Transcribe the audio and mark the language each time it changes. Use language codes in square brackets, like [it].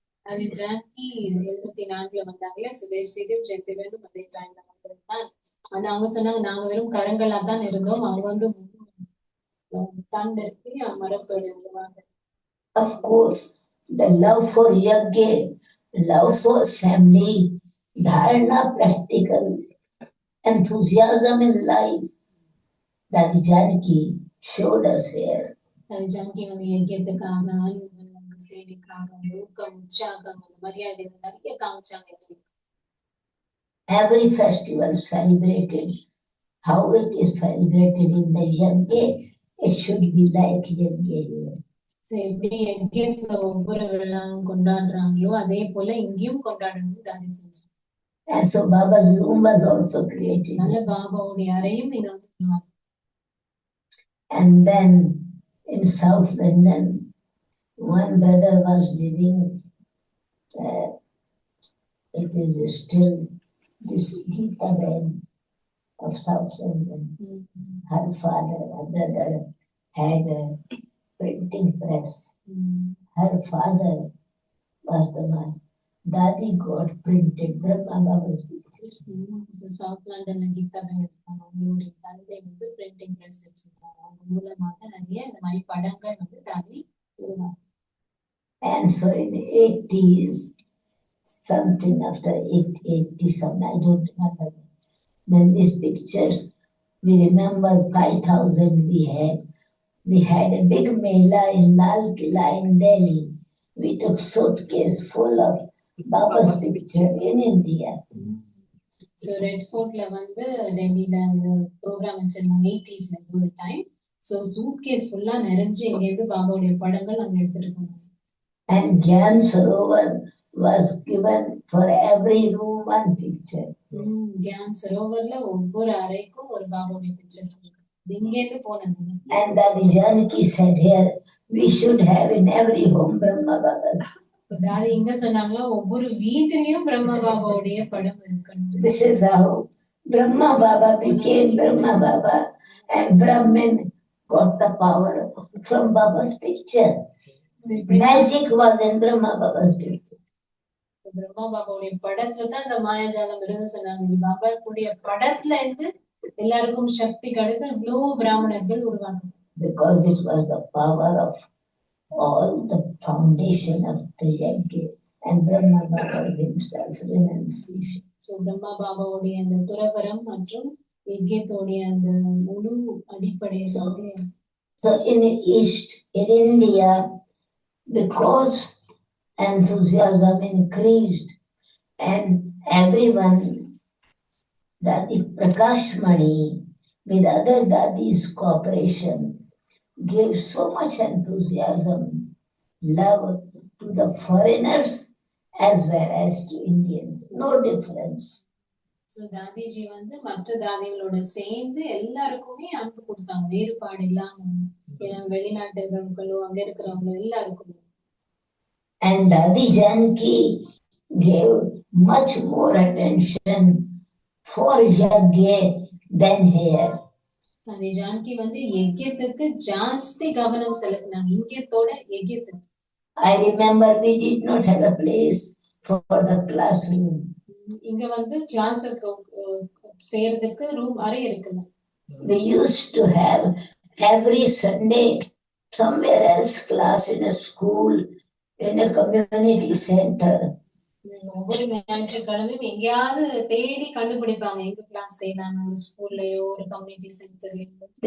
[ta] அது ஜான்கி 74 வந்தாங்க, சுதேஷ் சிதில் ஜெயந்தி வேணும் அதே டைம்ல வந்திருந்தான். ஆனா அவங்க சொன்னாங்க நாங்க வெறும் கரங்களா தான் இருந்தோம், அவங்க வந்து தண்டிற்கு மரத்தோடு விடுவாங்க. [en] Of course, the love for yajna, love for family, dharana, practical enthusiasm in life, Dadi Janki showed us here. [ta] Yankee வந்து யஜ்யத்துக்காக, சேவைக்காக, ஊக்கம், உற்சாகம், மரியாதை நிறைய காமிச்சாங்க. [en] Every festival celebrated, how it is celebrated in the yajna, it should be like yajna here. [ta] எப்படி யஜ்யத்துல ஒவ்வொரு விழாவும் கொண்டாடுறாங்களோ அதே போல இங்கேயும் கொண்டாடணும் தாதி செஞ்சாங்க. [en] And so Baba's room was also created. [ta] நல்ல பாபாவுடைய அறையும் இங்க வந்து. [en] And then in South London, one brother was living, it is still this Geeta Ben of South London. Her father, her brother had a printing press. Her father was the one. Dadi got printed Brahma Baba's pictures. [ta] South London Geeta Ben அவங்களுடைய தந்தை வந்து printing press வச்சிருக்காங்க. அவங்க மூலமாக நிறைய இந்த மாதிரி படங்கள் வந்து தாதி உருவாங்க. [en] And so in the 80s, something after 80 something, I don't remember. Then these pictures, we remember 5,000 we had. We had a big mela in Lal Killa in Delhi. We took suitcase full of Baba's picture in India. [ta] So Red Fortல வந்து டெல்லியில program வச்சிருந்தாங்க 80sல ஒரு time. So suitcase ஃபுல்லா நிறைஞ்சு இங்க இருந்து பாபாவுடைய படங்கள் அங்க எடுத்துட்டு போனாங்க. [en] And Gyan Sarovar was given for every room one picture. [ta] Gyan Sarovarல ஒவ்வொரு அறைக்கும் ஒரு பாபாவுடைய பிக்சர் இருக்கு. இங்க இருந்து போனாங்க. [en] And Dadi Janki said here, we should have in every home Brahma Baba. [ta] அது இங்க சொன்னாங்களா ஒவ்வொரு வீட்டிலயும் பிரம்ம பாபாவுடைய படம் இருக்கணும். [en] This is how Brahma Baba became Brahma Baba and Brahmin got the power from Baba's picture. Magic was in Brahma Baba's picture. [ta] Brahma பாபாவுடைய படத்துல தான் இந்த மாயாஜாலம் இருந்து சொன்னாங்க. பாபாவுடைய படத்துல இருந்து எல்லாருக்கும் சக்தி கிடைத்து இவ்வளவு பிராமணர்கள் உருவாங்க. [en] because it was the power of all the foundation of the Yajna and Brahma Baba himself renunciation. [ta] So Brahma பாபாவுடைய அந்த துறவரம் மற்றும் யஜ்யத்தோடைய அந்த முழு அடிப்படையை [en] So in the East, in India, because enthusiasm increased and everyone, Dadi Prakashmani, with other Dadis' cooperation, gave so much enthusiasm, love to the foreigners as well as to Indians. No difference. [ta] So Dadiji வந்து மற்ற தாதிகளோட சேர்ந்து எல்லாருக்குமே அன்பு கொடுத்தாங்க, வேறுபாடு இல்லாம. வெளிநாட்டுகளுக்களோ அங்க இருக்கிறவங்களோ எல்லாருக்குமே. [en] And Dadi Janki gave much more attention for Yajna than here. [ta] தாதி ஜானகி வந்து யஜ்யத்துக்கு ஜாஸ்தி கவனம் செலுத்தினாங்க, இங்கத்தோட யஜ்யத்துக்கு. [en] I remember we did not have a place for the classroom. [ta] இங்க வந்து கிளாஸுக்கு சேர்றதுக்கு ரூம் அறை இருக்குல்ல. [en] We used to have every Sunday somewhere else class in a school, in a community center. [ta] ஒவ்வொரு ஞாயிற்றுக்கிழமையும் எங்கேயாவது தேடி கண்டுபிடிப்பாங்க எங்க கிளாஸ் செய்யலாம், ஒரு ஸ்கூல்லயோ ஒரு கம்யூனிட்டி சென்டர்லயோ.